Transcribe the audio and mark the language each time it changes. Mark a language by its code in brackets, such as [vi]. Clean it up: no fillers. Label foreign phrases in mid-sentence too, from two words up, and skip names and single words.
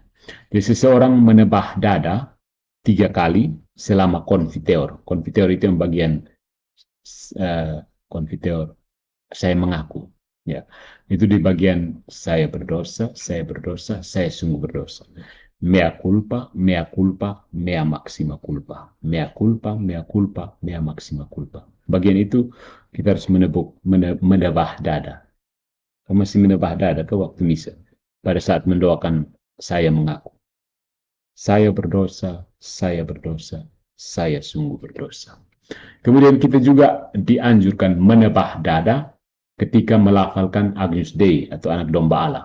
[id] Jadi seseorang menebah dada 3 kali selama konfiteor. Konfiteor itu yang bagian konfiteor saya mengaku. Ya, itu di bagian saya berdosa, saya sungguh berdosa. [la] Mea culpa, mea culpa, mea maxima culpa. Mea culpa, mea culpa, mea maxima culpa. [id] Bagian itu kita harus menebah dada. Kamu masih menebah dada ke waktu misa. Pada saat mendoakan saya mengaku. Saya berdosa, saya sungguh berdosa. Kemudian kita juga dianjurkan menebah dada ketika melafalkan Agnus Dei atau anak domba Allah.